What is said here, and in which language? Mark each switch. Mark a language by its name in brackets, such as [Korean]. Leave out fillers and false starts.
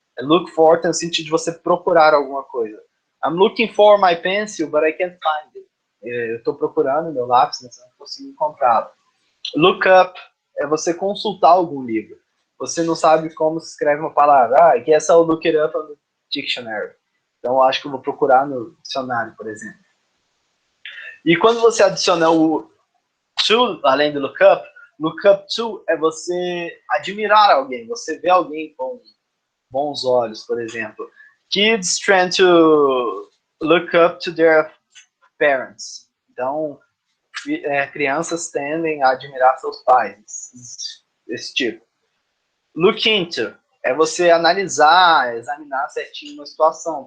[Portuguese] Look for tem o sentido de você procurar alguma coisa. [English] I'm looking for my pencil, but I can't find it. [Portuguese] Eu estou procurando meu lápis, mas não consigo encontrá-lo. Look up é você consultar algum livro. Você não sabe como se escreve uma palavra. [English] I guess I'll look it up on the dictionary. [Portuguese] Então, eu acho que eu vou procurar no dicionário, por exemplo. E quando você adiciona o to, além do look up to é você admirar alguém, você vê alguém com bons olhos, por exemplo. [English] Kids trying to look up to their parents. [Portuguese] Então, crianças tendem a admirar seus pais, esse tipo. Look into é você analisar, examinar certinho uma situação.